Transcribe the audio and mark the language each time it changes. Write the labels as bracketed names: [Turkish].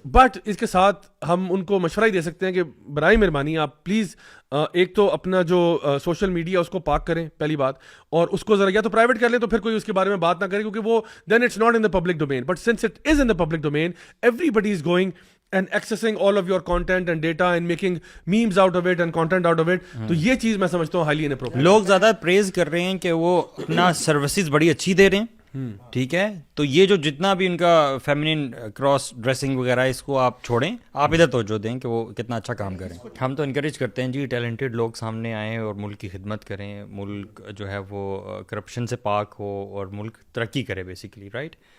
[Urdu] But اس کے ساتھ ہم ان کو مشورہ ہی دے سکتے ہیں کہ برائے مہربانی آپ پلیز ایک تو اپنا جو سوشل میڈیا اس کو پاک کریں پہلی بات, اور اس کو ذرا یا تو پرائیویٹ کر لیں تو پھر کوئی اس کے بارے میں بات نہ کرے, کیونکہ وہ دین [English] It's not in the public domain. But since it is in the public domain, everybody is going and accessing all of your content and data and making memes out of it and content out of it. [Urdu] تو یہ چیز میں سمجھتا ہوں [English] highly inappropriate. [Urdu] لوگ زیادہ پریز کر رہے ہیں کہ وہ اپنا سروسز بڑی اچھی دے رہے ہیں, ٹھیک ہے, تو یہ جو جتنا بھی ان کا فیمنن کراس ڈریسنگ وغیرہ اس کو آپ چھوڑیں, آپ ادھر توجہ دیں کہ وہ کتنا اچھا کام کریں. ہم تو انکریج کرتے ہیں جی ٹیلنٹڈ لوگ سامنے آئیں اور ملک کی خدمت کریں, ملک جو ہے وہ کرپشن سے پاک ہو اور ملک ترقی کرے بیسیکلی, رائٹ.